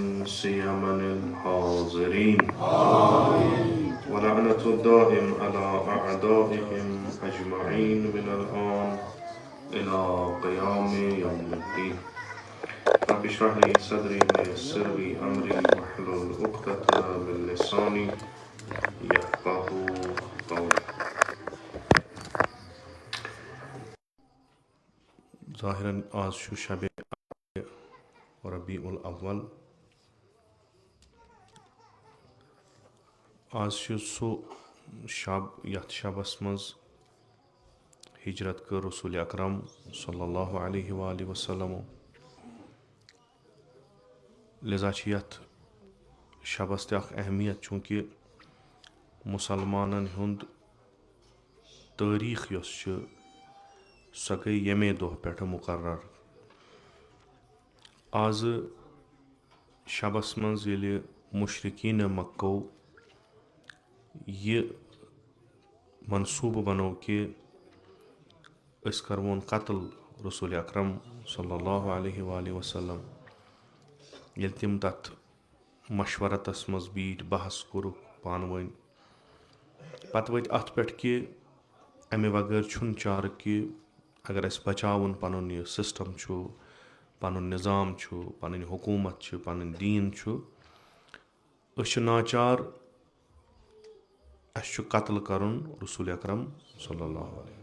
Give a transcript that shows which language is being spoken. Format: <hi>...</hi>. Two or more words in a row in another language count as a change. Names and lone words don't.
<ar>سيما الحاضرين ولعنة الدائم على أعدائهم أجمعين من الآن إلى قيام يوم الدين رب اشرح لي صدري ويسر لي أمري واحلل عقدة من لساني يفقهوا قولي.</ar> <ks>ظاهراً آز شو شب ربيع الأول آز شو سو شب یتھ شبس منٛز ہجرت کر رسول اکرم</ks> <ar>صلی اللہ علیہ وآلہ وسلم</ar> <ks>لذا چھ یتھ شبس تہ اخ اہمیت چونکہ مسلمانن ہند تاریخ یس چھ سۄ گٔے ییٚمے دۄہ پٮ۪ٹھ مقرر. آز شبس منٛز ییٚلہِ مشرقین مکو یہِ منصوٗبہٕ بنوو کہِ أسۍ کرون قتل رسول اکرم</ks> <ar>صلی اللہ علیہ وآلہ وسلم،</ar> <ks>ییٚلہِ تِم تتھ مشورتس منٛز بیٖٹھۍ بحث کوٚرُکھ پانہٕ ؤنۍ، پتہٕ ؤتھۍ اتھ پٮ۪ٹھ کہِ امہِ بغٲر چھُنہٕ چارٕ کہِ اگر اسہِ بچاوُن پنُن یہِ سسٹم چھُ، پنُن نظام چھُ، پنٕنۍ حکوٗمت چھِ، پنُن دیٖن چھُ، أسۍ چھِ ناچار اسہِ چھُ قتل کرُن رسول اکرم</ks> <ar>صلی اللہ علیہ وسلم.</ar>